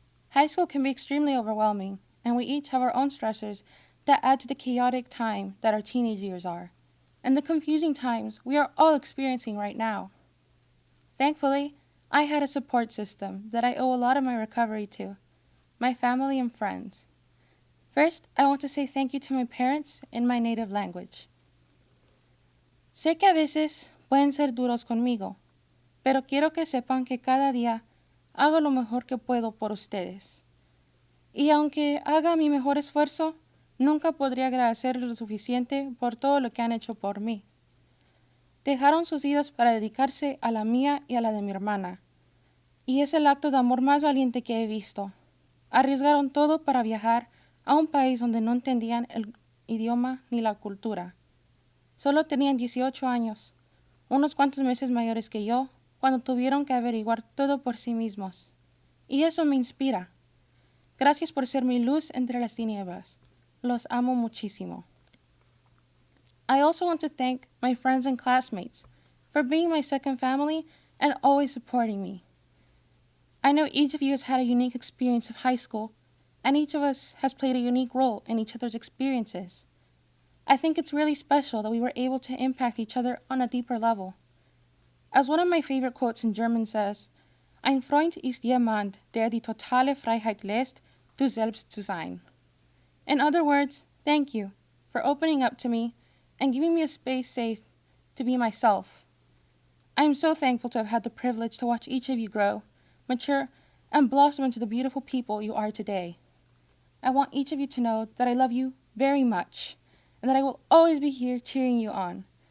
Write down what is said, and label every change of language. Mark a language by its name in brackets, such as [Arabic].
[English] High school can be extremely overwhelming, and we each have our own stressors that add to the chaotic time that our teenage years are, and the confusing times we are all experiencing right now. Thankfully, I had a support system that I owe a lot of my recovery to, my family and friends. First, I want to say thank you to my parents in my native language. [Spanish] Sé que a veces pueden ser duros conmigo, pero quiero que sepan que cada día hago lo mejor que puedo por ustedes. Y aunque haga mi mejor esfuerzo, nunca podría agradecerles lo suficiente por todo lo que han hecho por mí. Dejaron sus vidas para dedicarse a la mía y a la de mi hermana. Y es el acto de amor más valiente que he visto. Arriesgaron todo para viajar a un país donde no entendían el idioma ni la cultura. Solo tenían 18 años, unos cuantos meses mayores que yo, cuando tuvieron que averiguar todo por sí mismos. Y eso me inspira. Gracias por ser mi luz entre las tinieblas. Los amo muchísimo. [English] I also want to thank my friends and classmates for being my second family and always supporting me. I know each of you has had a unique experience of high school, and each of us has played a unique role in each other's experiences. I think it's really special that we were able to impact each other on a deeper level. As one of my favorite quotes in German says, [German] "Ein Freund ist jemand, der die totale Freiheit lässt, du selbst zu sein." [English] In other words, thank you for opening up to me and giving me a space safe to be myself. I am so thankful to have had the privilege to watch each of you grow, mature, and blossom into the beautiful people you are today. I want each of you to know that I love you very much, and that I will always be here cheering you on.